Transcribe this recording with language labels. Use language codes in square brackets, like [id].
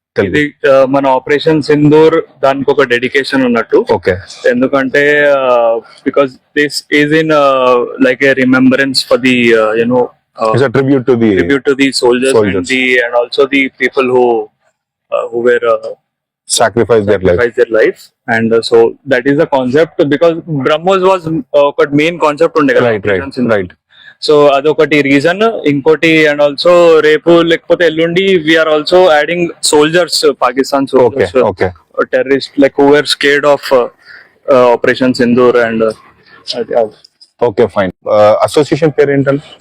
[te] ఇది మన ఆపరేషన్ సింధూర్ దానికి ఒక డెడికేషన్ ఉన్నట్టు. ఓకే, [en] ఎందుకంటే because this is in like a remembrance for the you know it's a tribute to the tribute to the soldiers and also the people who were sacrifice their life. sacrificed their life. And so that is the concept, because BrahMos was [te] ఒక main concept ఉండే కదా [en] right. [te] So అదొకటి reason. [en] ఇంకోటి and also [te] రేపు లేకపోతే ఎల్లుండి [en] We're also adding soldiers, Pakistan soldiers, terrorist like who were scared of operation Sindoor. And [te] okay fine. Association పేరు ఏంటంటే